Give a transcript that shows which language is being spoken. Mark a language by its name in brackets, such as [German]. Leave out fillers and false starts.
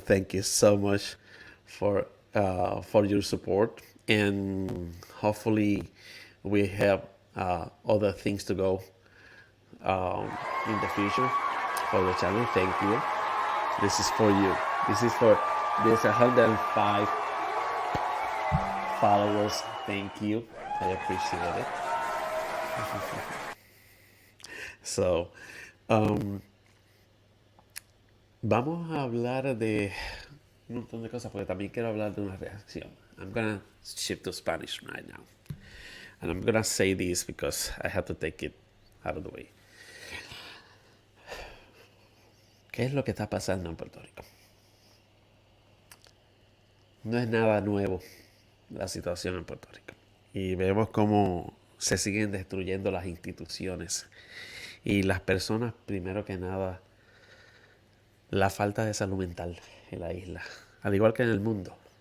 [English] Thank you so much for your support, and hopefully we have other things to go in the future for the channel. Thank you. This is for you. This is for this 105 followers. Thank you. I appreciate it. [Spanish] So, vamos a hablar de un montón de cosas porque también quiero hablar de una reacción. [English] I'm gonna shift to Spanish right now, and I'm gonna say this because I have to take it out of the way. [Spanish] ¿Qué es lo que está pasando en Puerto Rico? No es nada nuevo la situación en Puerto Rico. Y vemos cómo se siguen destruyendo las instituciones. Y las personas, primero que nada, la falta de salud mental en la isla. Al igual que en el mundo.